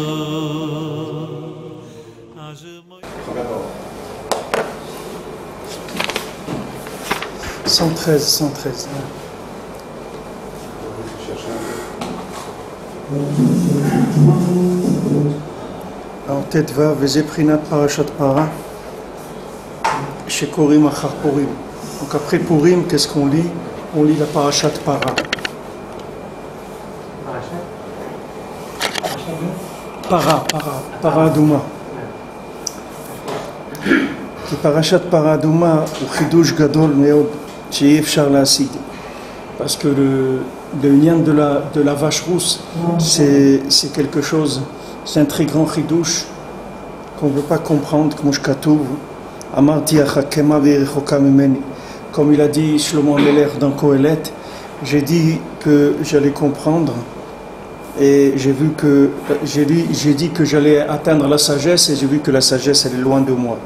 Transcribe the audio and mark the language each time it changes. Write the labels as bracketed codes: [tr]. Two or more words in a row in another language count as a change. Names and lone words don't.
[fr] 113. [he] Alors, ט"ו, וזה בחינת פרשת פרה, שקוראים אחר פורים. [fr] Donc après Purim, qu'est-ce qu'on lit? On lit la [he] פרשת פרה. פרה אדומה. כי פרשת פרה אדומה הוא חידוש גדול מאוד שאי אפשר להשיג. [fr] Parce que le lien de la vache rousse, c'est quelque chose, c'est un très grand chidouche qu'on ne peut pas comprendre, comme il a dit Shlomo Ameler dans Kohelet, j'ai dit que j'allais comprendre et j'ai dit que j'allais atteindre la sagesse et j'ai vu que la sagesse elle est loin de moi.